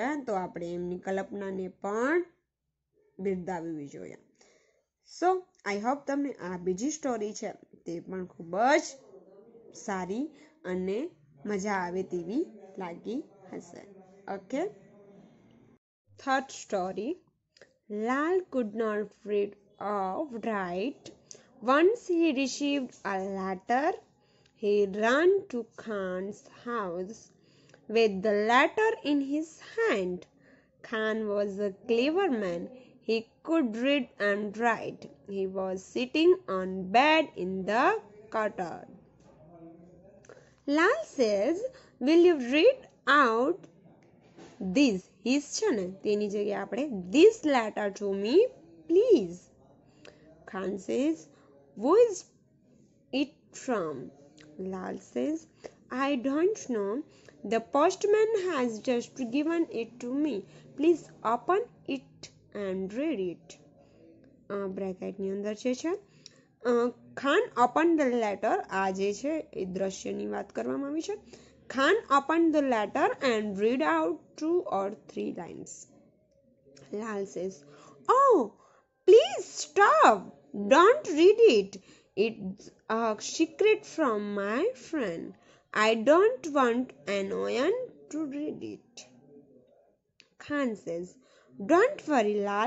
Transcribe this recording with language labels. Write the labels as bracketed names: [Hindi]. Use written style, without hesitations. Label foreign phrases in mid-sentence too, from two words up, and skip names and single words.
[Gujarati] તો આપણે એમની કલ્પનાને પણ બિરદાવવી જોઈએ. [English] so I hope [Gujarati] તમને આ બીજી સ્ટોરી છે તે પણ ખૂબ જ સારી અને મજા આવે તેવી લાગી હશે. [English] okay, third story. લાલ could not read or write. Once he received a letter. He ran to Khan's house with the letter in his hand. Khan was a clever man. He could read and write. He was sitting on bed in the courtyard. Lal says, "Will you read out this?" His [Gujarati] છે ને તેની જગ્યાએ આપણે [English] this letter to me, please. Khan says, "Who is it from?" Lal says, "I don't know. The postman has just given it to me. Please open it and read it." [Gujarati] બ્રેકેટની અંદર છે [English] Khan open the letter. [Gujarati] આ જે છે એ દ્રશ્યની વાત કરવામાં આવી છે. [English] Khan open the letter and read out 2 or 3 lines. Lal says, "Oh, please stop. Don't read it. It's a secret from my friend. I don't want anyone to read it." Khan says, "Don't worry, Lal.